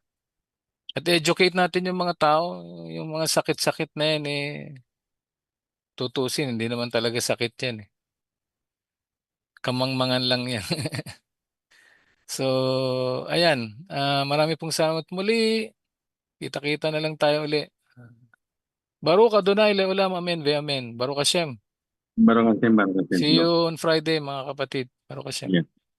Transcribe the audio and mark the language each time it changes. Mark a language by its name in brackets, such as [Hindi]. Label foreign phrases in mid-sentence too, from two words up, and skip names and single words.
[Filipino] At educate natin yung mga tao, yung mga sakit-sakit na yan, tutusin, hindi naman talaga sakit yan. Kamangmangan lang yan. So, ayan, marami pong salamat muli. Kita-kita na lang tayo uli. [Hebrew] ברוך אדוני לעולם, אמן, ואמן. ברוך השם. Barang Baruch [English] See Hashem. you on Friday, [Filipino] mga kapatid. [Hebrew] ברוך השם. [English] Yeah.